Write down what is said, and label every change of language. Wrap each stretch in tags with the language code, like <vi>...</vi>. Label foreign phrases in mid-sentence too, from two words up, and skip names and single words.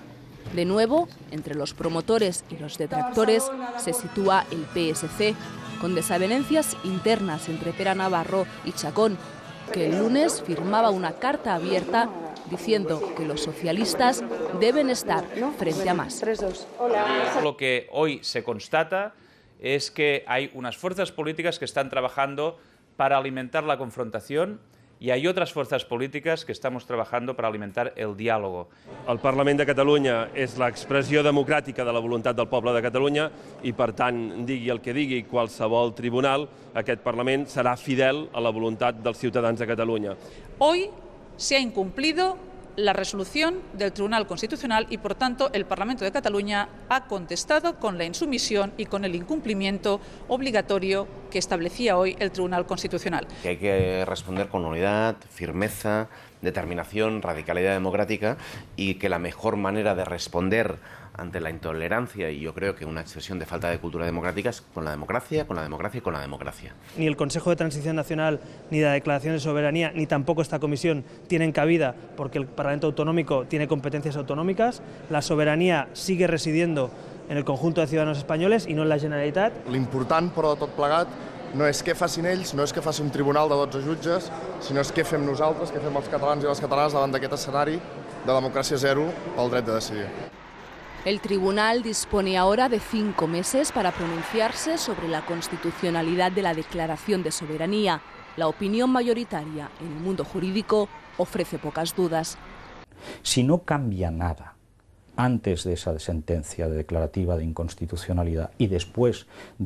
<es>De nuevo, entre los promotores y los detractores se sitúa el PSC, con desavenencias internas entre Pere Navarro y Chacón, que el lunes firmaba una carta abierta diciendo que los socialistas deben estar frente a Mas. Lo que hoy se constata es que hay unas fuerzas políticas que están trabajando para alimentar la confrontación y hay otras fuerzas políticas que estamos trabajando para alimentar el diálogo.</es> <ca>El Parlament de Catalunya és l'expressió democràtica de la voluntat del poble de Catalunya i, per tant, digui el que digui qualsevol tribunal, aquest Parlament serà fidel a la voluntat dels ciutadans de Catalunya.</ca> <es>Hoy se ha incumplido la resolución del Tribunal Constitucional y, por tanto, el Parlamento de Cataluña ha contestado con la insumisión y con el incumplimiento obligatorio que establecía hoy el Tribunal Constitucional. Que hay que responder con unidad, firmeza, determinación, radicalidad democrática y que la mejor manera de responder ante la intolerancia y yo creo que una expresión de falta de cultura democrática es con la democracia, con la democracia y con la democracia. Ni el Consejo de Transición Nacional, ni la Declaración de Soberanía, ni tampoco esta comisión tienen cabida porque el Parlamento Autonómico tiene competencias autonómicas. La soberanía sigue residiendo en el conjunto de ciudadanos españoles y no en la Generalitat.</es> <ca>L'important, però, de tot plegat, no és què facin ells, no és què faci un tribunal de 12 jutges, sinó és què fem nosaltres, què fem els catalans i les catalanes davant d'aquest escenari de democràcia zero pel dret de decidir.</ca> <es>El tribunal dispone ahora de 5 meses para pronunciarse sobre la constitucionalidad de la declaración de soberanía. La opinión mayoritaria en el mundo jurídico ofrece pocas dudas. Si no cambia nada antes de esa sentencia de declarativa de inconstitucionalidad y después de</es>